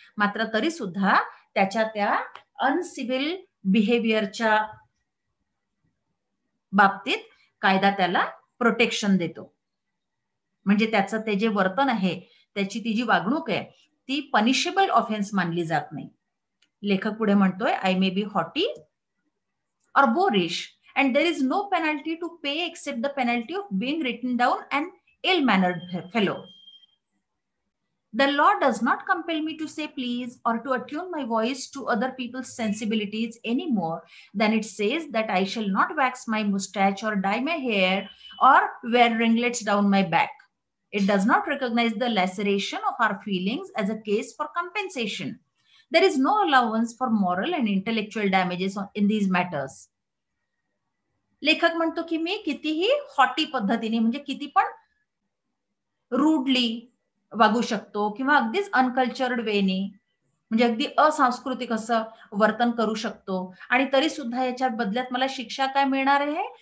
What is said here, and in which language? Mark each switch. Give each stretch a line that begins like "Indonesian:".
Marathi: मात्र तरी सुद्धा त्याच्या त्या अनसिव्हिल बिहेवियरच्या बाबतीत कायदा त्याला प्रोटेक्शन देतो, म्हणजे त्याचं ते जे वर्तन आहे, त्याची ती जी वागणूक आहे ती पनिशेबल ऑफेन्स मानली जात नाही. लेखक पुढे म्हणतोय,
English: I may be haughty or boorish and there is no penalty to pay except the penalty of being written down an ill-mannered fellow. The law does not compel me to say please or to attune my voice to other people's sensibilities any more than it says that I shall not wax my mustache or dye my hair or wear ringlets down my back. It does not recognize the laceration of our feelings as a case for compensation. There is no allowance for moral and intellectual damages in these matters.
Marathi: लेखक म्हणतो की मी कितीही hottie पद्धतीने, म्हणजे किती पण rudely वागू शकतो किंवा अगदीच अनकल्चर्ड वेनी, म्हणजे अगदी असांस्कृतिक असं वर्तन करू शकतो आणि तरी सुद्धा याच्या बदल्यात मला शिक्षा काय मिळणार आहे?